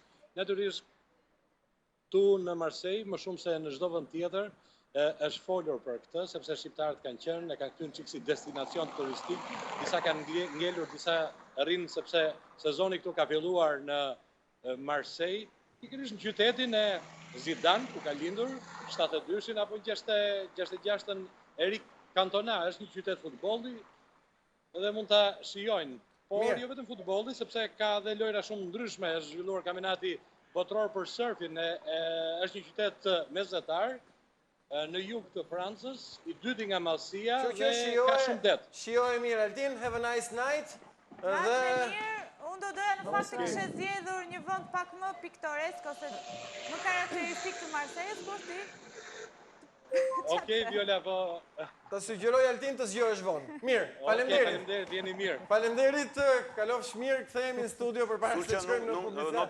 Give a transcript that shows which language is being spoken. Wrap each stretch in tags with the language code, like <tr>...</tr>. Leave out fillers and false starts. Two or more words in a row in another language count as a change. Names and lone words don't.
<sq>Natyrisht, tu në Marseille, më shumë se në çdo vend tjetër, është folur për këtë, sepse shqiptarët kanë qenë, e kanë këtyn çik si destinacion turistik, disa kanë ngelur, disa rrinë sepse sezoni këtu ka filluar në Marseille, pikërisht në qytetin e Zidane, ku ka lindur, 72-shin apo 66-ën Eric Cantona, është një qytet futbolli, edhe mund ta shijojnë. Por jo vetëm futbolli, sepse ka dhe lojra shumë ndryshme, është zhvilluar kampionati botror për surfin, është një qytet mesatar në jug të Francës, i dyti nga Malsia dhe ka shumë det. Shijoj mirë, Aldin,</sq> <en>have a nice night.</en> <sq>Unë do doja në fakt të kishe zgjedhur një vend pak më piktoresk ose më karakteristik të Marseilles, por ti Okej, Viola, po... Të sugjeroj Altin të zgjohesh vonë. Mirë, faleminderit. Faleminderit, jeni mirë. Faleminderit, kalofsh mirë, kthehemi në studio përpara se të shkojmë në publicitet.</sq>